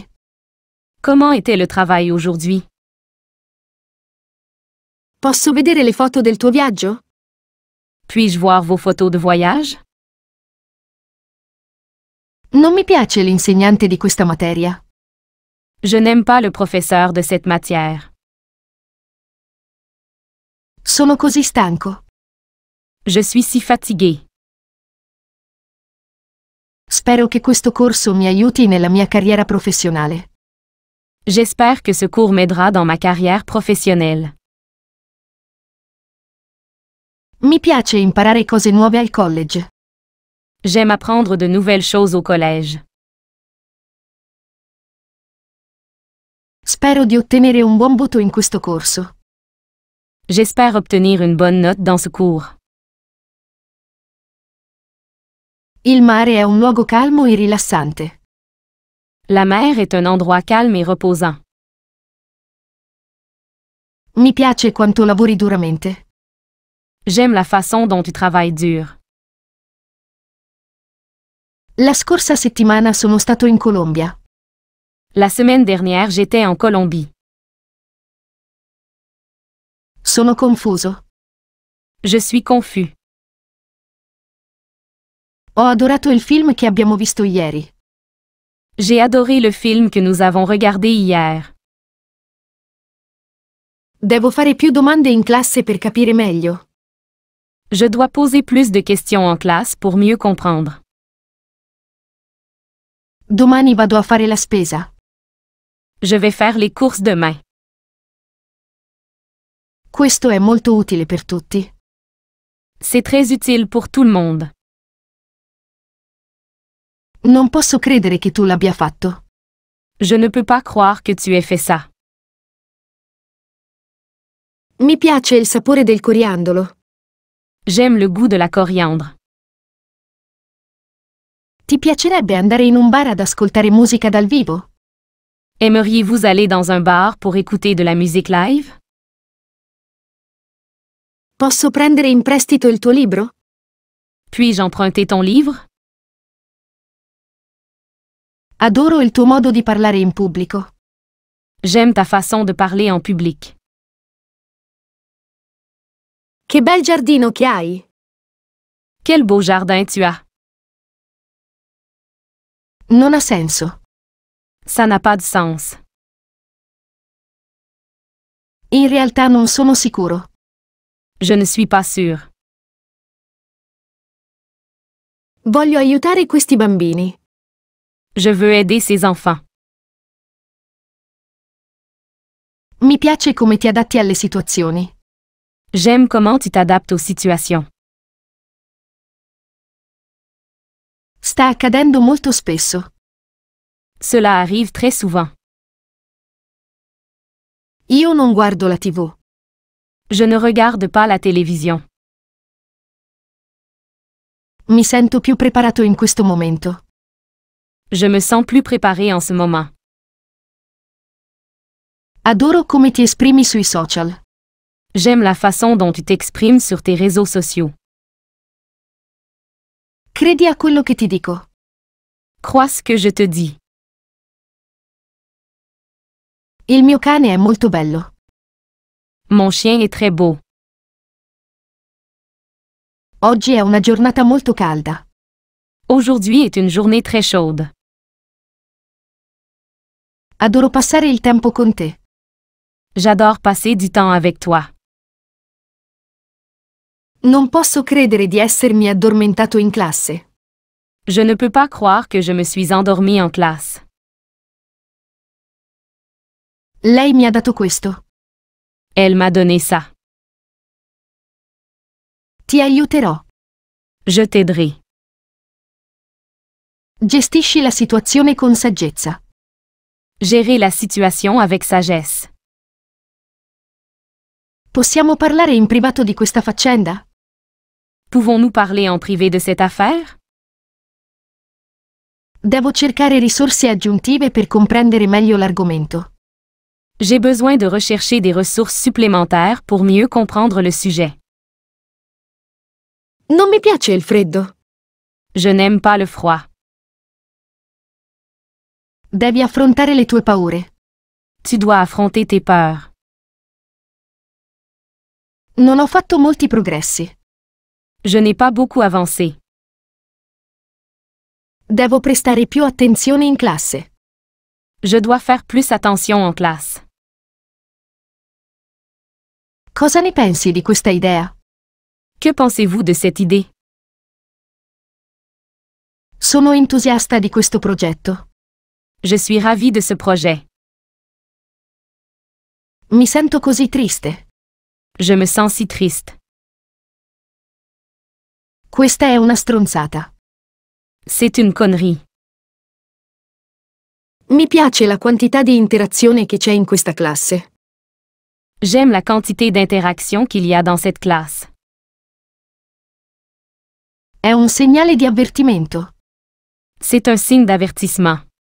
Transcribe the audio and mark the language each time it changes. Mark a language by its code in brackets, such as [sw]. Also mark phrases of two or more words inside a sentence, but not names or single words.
[fr] Comment était le travail aujourd'hui? [it] Posso vedere le foto del tuo viaggio? [fr] Puis-je voir vos photos de voyage? [it] Non mi piace l'insegnante di questa materia. [fr] Je n'aime pas le professeur de cette matière. [it] Sono così stanco. [fr] Je suis si fatigué. [it] Spero che questo corso mi aiuti nella mia carriera professionale. [fr] J'espère que ce cours m'aidera dans ma carrière professionnelle. [it] Mi piace imparare cose nuove al college. [fr] J'aime apprendre de nouvelles choses au collège. [it] Spero di ottenere un buon voto in questo corso. [fr] J'espère obtenir une bonne note dans ce cours. [it] Il mare è un luogo calmo e rilassante. [fr] La mer est un endroit calme et reposant. [it] Mi piace quanto lavori duramente. [fr] J'aime la façon dont tu travailles dur. [it] La scorsa settimana sono stato in Colombia. [fr] La semaine dernière, j'étais en Colombie. [it] Sono confuso. [fr] Je suis confus. [it] Ho adorato il film che abbiamo visto ieri. [fr] J'ai adoré le film que nous avons regardé hier. [it] Devo fare più domande in classe per capire meglio. [fr] Je dois poser plus de questions en classe pour mieux comprendre. [it] Domani vado a fare la spesa. [fr] Je vais faire les courses demain. [it] Questo è molto utile per tutti. [fr] C'est très utile pour tout le monde. [it] Non posso credere che tu l'abbia fatto. [fr] Je ne peux pas croire que tu aies fait ça. [it] Mi piace il sapore del coriandolo. [fr] J'aime le goût de la coriandre. [it] Ti piacerebbe andare in un bar ad ascoltare musica dal vivo? [fr] Aimeriez-vous aller dans un bar pour écouter de la musique live? [it] Posso prendere in prestito il tuo libro? [fr] Puis-je emprunter ton livre? [it] Adoro il tuo modo di parlare in pubblico. [fr] J'aime ta façon de parler en public. [it] Che bel giardino che hai! [fr] Quel beau jardin tu as! [it] Non ha senso. [fr] Ça n'a pas de sens. [it] In realtà non sono sicuro. [fr] Je ne suis pas sûre. [it] Voglio aiutare questi bambini. [fr] Je veux aider ces enfants. [it] Mi piace come ti adatti alle situazioni. [fr] J'aime comment tu t'adaptes aux situations. [it] Sta accadendo molto spesso. [fr] Cela arrive très souvent. [it] Io non guardo la TV. [fr] Je ne regarde pas la télévision. [it] Mi sento più preparato in questo momento. [fr] Je me sens plus préparée en ce moment. [it] Adoro come ti esprimi sui social. [fr] J'aime la façon dont tu t'exprimes sur tes réseaux sociaux. [it] Credi a quello che ti dico. [fr] Crois ce que je te dis. [it] Il mio cane è molto bello. [fr] Mon chien est très beau. [it] Oggi è una giornata molto calda. [fr] Aujourd'hui est une journée très chaude. [it] Adoro passare il tempo con te. [fr] J'adore passer du temps avec toi. [it] Non posso credere di essermi addormentato in classe. [fr] Je ne peux pas croire que je me suis endormie en classe. [it] Lei mi ha dato questo. [fr] Elle m'a donné ça. [it] Ti aiuterò. [fr] Je t'aiderai. [it] Gestisci la situazione con saggezza. [fr] Gérer la situation avec sagesse. [it] Possiamo parlare in privato di questa faccenda? [fr] Pouvons-nous parler en privé de cette affaire? [it] Devo cercare risorse aggiuntive per comprendere meglio l'argomento. [fr] J'ai besoin de rechercher des ressources supplémentaires pour mieux comprendre le sujet. [it] Non mi piace il freddo. [fr] Je n'aime pas le froid. [it] Devi affrontare le tue paure. [fr] Tu dois affronter tes peurs. [it] Non ho fatto molti progressi. [fr] Je n'ai pas beaucoup avancé. [it] Devo prestare più attenzione in classe. [fr] Je dois faire plus attention en classe. [it] Cosa ne pensi di questa idea? [fr] Que pensez-vous de cette idée? [it] Sono entusiasta di questo progetto. [fr] Je suis ravie de ce projet. [it] Mi sento così triste. [fr] Je me sens si triste. [it] Questa è una stronzata. [fr] C'est une connerie. [it] Mi piace la quantità di interazione che c'è in questa classe. [fr] J'aime la quantité d'interaction qu'il y a dans cette classe. [it] È un segnale di avvertimento. [fr] C'est un signe d'avertissement.